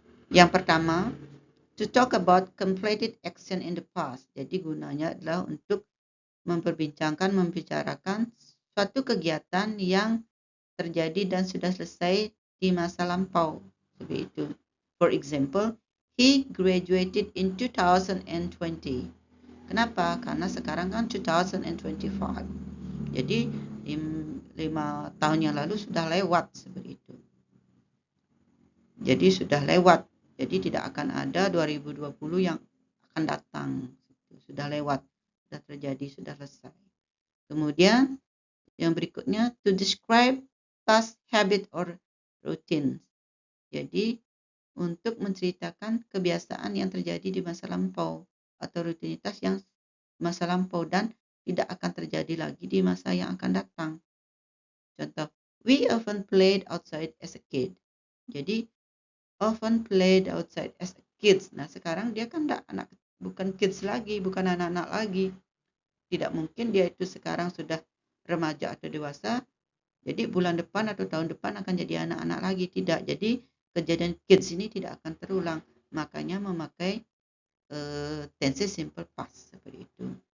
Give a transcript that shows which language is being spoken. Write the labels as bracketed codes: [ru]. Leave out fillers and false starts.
[id] Yang pertama, [en] to talk about completed action in the past. [id] Jadi gunanya adalah untuk membicarakan suatu kegiatan yang terjadi dan sudah selesai di masa lampau. Seperti itu. [en] For example, he graduated in 2020. [id] Kenapa? Karena sekarang kan 2025. Jadi 5 tahun yang lalu sudah lewat, seperti itu. Jadi sudah lewat. Jadi tidak akan ada 2020 yang akan datang. Sudah lewat, sudah terjadi, sudah selesai. Kemudian yang berikutnya, [en] to describe past habit or routine. [id] Jadi untuk menceritakan kebiasaan yang terjadi di masa lampau atau rutinitas yang masa lampau dan tidak akan terjadi lagi di masa yang akan datang. [en] Contoh, we often played outside as a kid. Jadi often played outside as a kids. [id] Nah, sekarang dia kan bukan kids lagi, bukan anak-anak lagi. Tidak mungkin dia itu sekarang sudah remaja atau dewasa. Jadi bulan depan atau tahun depan akan jadi anak-anak lagi. Tidak. Jadi kejadian kids ini tidak akan terulang. Makanya memakai tense simple past seperti itu.